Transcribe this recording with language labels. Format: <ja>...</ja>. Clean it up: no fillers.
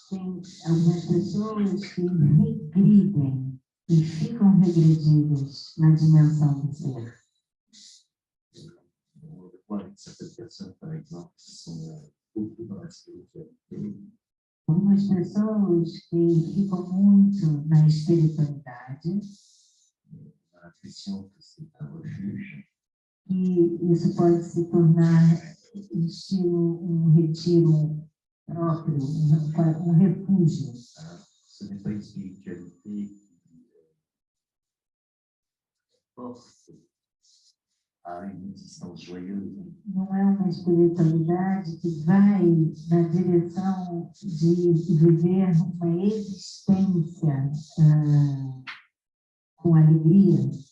<pt>Tem algumas pessoas que regridem e ficam regredidas na dimensão do ser.</pt> <fr>On le voit avec certaines personnes, par exemple, qui sont beaucoup dans la spiritualité.</fr> <pt>Algumas pessoas que ficam muito na espiritualidade,</pt> <fr>On a l'impression que c'est un refuge.</fr> <pt>e isso pode se tornar um retiro próprio, um refúgio.</pt> <fr>Alors, ce n'est pas une spiritualité qui porte à une existence joyeuse.</fr> <pt>Não é uma espiritualidade que vai na direção de viver uma existência com alegria.</pt>